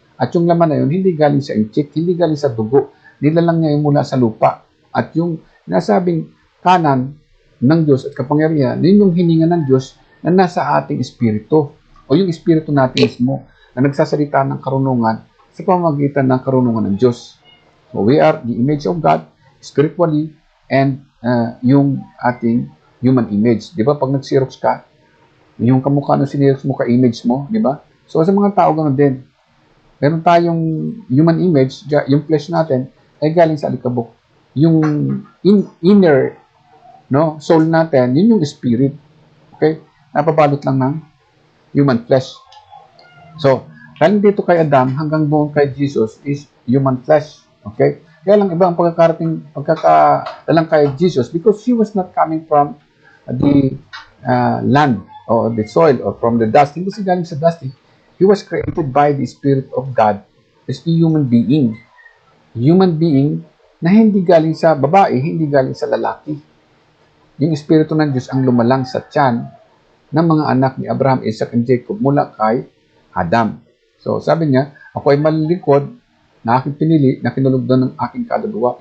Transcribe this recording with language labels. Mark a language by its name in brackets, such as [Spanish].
[Filipino] At yung laman na yun, hindi galing sa inchik, hindi galing sa dugo, nilalang niya yung mula sa lupa. At yung nasabing kanan ng Diyos at kapangyarihan, yun yung hininga ng Diyos na nasa ating espiritu, o yung espiritu natin mismo, na nagsasalita ng karunungan sa pamamagitan ng karunungan ng Diyos. [English] So we are the image of God, spiritually, and [Filipino] yung ating [English] human image. [Filipino] Di ba? Pag nag-xerox ka, yung kamukha ng sinirix mo ka-image mo, di ba? So sa mga tao, ganoon din. Meron tayong human image, yung flesh natin, ay galing sa alikabok. Yung inner, no, soul natin, yun yung spirit. Okay? Napabalot lang ng human flesh. So, galing dito kay Adam hanggang doon kay Jesus is human flesh. Okay? Kaya lang iba ang pagkakadalang kay Jesus [English] because he was not coming from the land or the soil or from the dust. [Filipino] Hindi siya galing sa dust. [English] He was created by the Spirit of God as a human being. [Filipino] Human being na hindi galing sa babae, hindi galing sa lalaki. Yung Espiritu ng Diyos ang lumalang sa tiyan ng mga anak ni Abraham, Isaac, and Jacob mula kay Adam. So sabi niya, ako ay malilingkod na aking pinili, na kinulugdan ng aking kaluluwa.